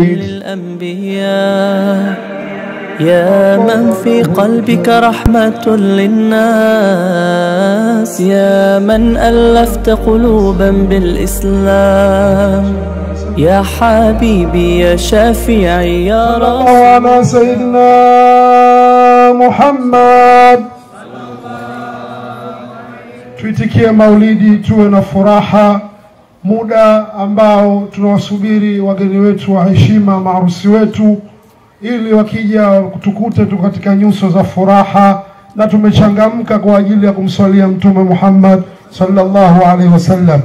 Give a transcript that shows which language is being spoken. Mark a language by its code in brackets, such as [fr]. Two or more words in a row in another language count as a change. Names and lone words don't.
[ar] الأنبياء يا من في قلبك رحمة للناس يا من ألفت قلوبا بالإسلام يا حبيبي يا شافعي يا رب على سيدنا Muhammad. [sw] Tuitikie maulidi, tuwe na furaha, muda ambao tunawasubiri wageni wetu wa heshima, maharusi wetu, ili wakija kutukute tu katika nyuso za furaha na tumechangamka kwa ajili ya kumswalia Mtume Muhammad [ar] صلى الله عليه وسلم.